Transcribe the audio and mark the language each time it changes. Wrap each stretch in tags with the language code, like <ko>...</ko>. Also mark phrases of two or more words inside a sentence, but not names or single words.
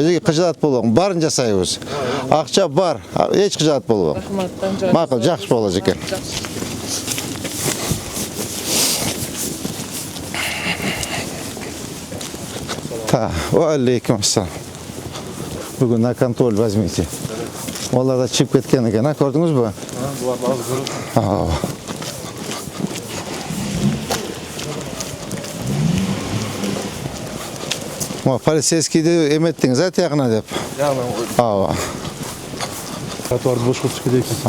<ky>Эжеке кыжаат болбоң, баарын жасайбыз. Акча бар, эч кыжаат болбоң. Макул, жакшы болот эжеке.</ky> <ar>Та, алейкум ассалам.</ar> <ru>Бүгүн на контроль возьмите.</ru> <ky>Олар да чип кеткен экен, көрдүңүзбү? Буларды аз көрөт. Полицейскийди эметтиңиз, тиягына деп. Ооба. Тротуарды бош кылыш керек экен.</ky>